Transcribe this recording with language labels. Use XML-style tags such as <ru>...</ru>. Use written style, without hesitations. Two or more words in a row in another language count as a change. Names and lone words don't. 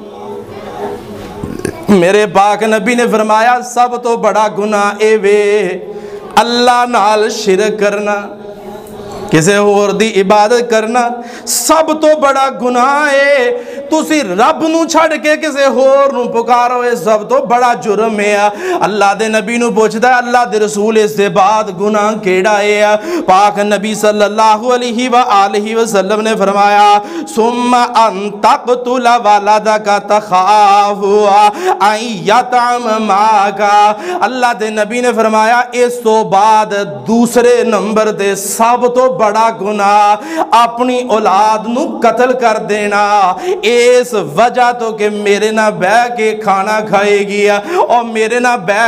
<pa>میرے پاک نبی نے فرمایا سب تو بڑا گناہ اے وے اللہ نال شرک کرنا کسے اور دی عبادت کرنا سب تو بڑا گناہ ہے تسی رب نو چھڑ کے کسے اور نو پکارو ہے سب تو بڑا جرم ہے اللہ دے نبی نو پوچھتا ہے اللہ دے رسول اس سے بعد گناہ کیڑا ہے پاک نبی</pa> <ar>صلی اللہ علیہ وآلہ وسلم</ar> <pa>نے فرمایا</pa> <ar>ثم ان تقتل ولدک تخاف ان یطعم معک</ar> <pa>اللہ دے نبی نے فرمایا اس تو بعد دوسرے نمبر دے سب تو بڑا گناہ اپنی اولاد نو قتل کر دینا اس وجہ تو کہ میرے نہ بہ کے کھانا کھائے گی اور میرے نہ بہ</pa>